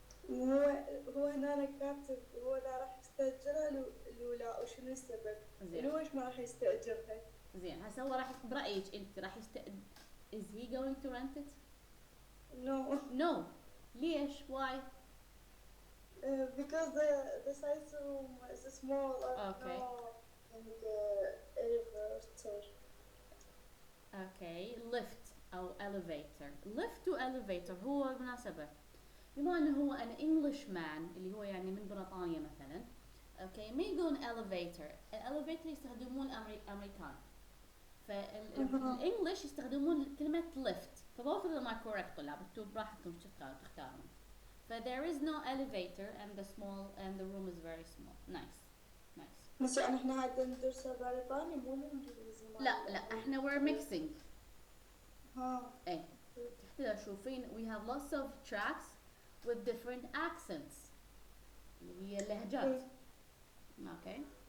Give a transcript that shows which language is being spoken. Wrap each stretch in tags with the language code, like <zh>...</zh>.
<ar>هو هنا كاتب هو لا راح يستأجرها الأولى وشنو السبب؟ زين. ليش ما راح يستأجرها؟ زين هسه هو راح برأيك انت راح</ar> <en>is he going to rent it? No. No. ليش؟ Why? Because the size room is small and Okay. no and elevator. Okay. Lift أو elevator. Lift to elevator هو مناسبة.</en> <ar>بما انه هو an Englishman اللي هو يعني من بريطانيا مثلا. Okay. ما يقولون elevator. الelevator يستخدمون الأمريكان. فالإنجليش يستخدمون كلمة lift. فبوث ما correct طلاب. انتوا براحتكم تختارون.</ar> <en>but there is no elevator and the room is very small. Nice. Nice.</en> <ar>بس يعني احنا هادا ندرسها بريطاني مو الانجليزي لا احنا we're mixing. ها ايه تحت شوفين</ar> <en>we have lots of tracks with different accents</en> <ar>اللي هي اللهجات.</ar> <en>Okay.</en>